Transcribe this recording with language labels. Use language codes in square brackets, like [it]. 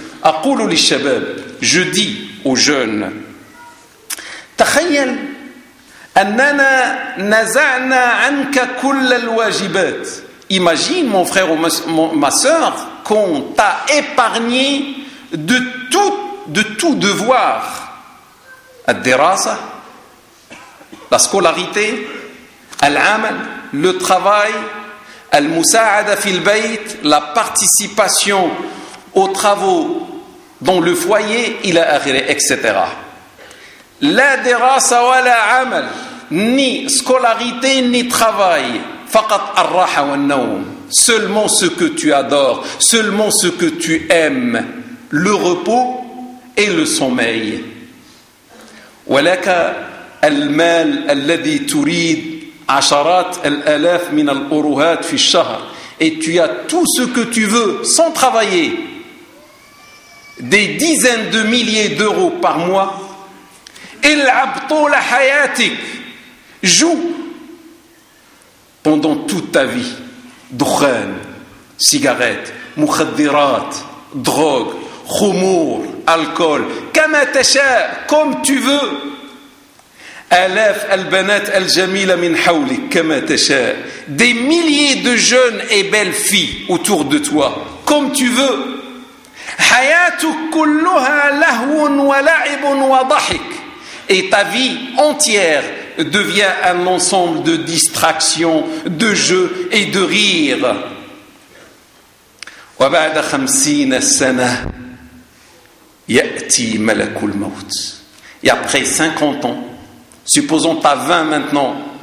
[ar] أقول للشباب, [fr] je dis aux jeunes, [ar] تخيل أننا نزعنا عنك كل الواجبات. [fr] Imagine mon frère ou ma sœur qu'on t'a épargné de tout devoir. [ar] الدراسة, [fr] la scolarité, [ar] العمل, [fr] le travail, [ar] المساعدة في البيت, [fr] la participation aux travaux dans le foyer, [ar] إلى آخره, [fr] etc. [ar] لا دراسة ولا عمل, [fr] ni scolarité ni travail, [ar] فقط الراحة والنوم, [fr] seulement ce que tu adores, seulement ce que tu aimes, le repos et le sommeil. [ar] ولك المال الذي تريد عشرات الالاف من الاوروهات في الشهر. [fr] Et tu as tout ce que tu veux sans travailler, des dizaines de milliers d'euros par mois. [ar] العب طول حياتك, [fr] joue pendant toute ta vie. [ar] دخان, [fr] cigarette, [ar] مخدرات, [fr] drogue, [ar] خمور, [fr] alcool, [ar] كما تشاء, [fr] comme tu veux. [ar] آلاف البنات الجميلة من حولك كما تشاء. [fr] Des milliers de jeunes et belles filles autour de toi, comme tu veux. [ar] حياتك كلها لهو ولعب وضحك. [fr] Et ta vie entière devient un ensemble de distractions, de jeux et de rires. [ar] وبعد 50 سنة يأتي ملك الموت. [fr] Et après 50 ans, supposons que tu as 20 maintenant.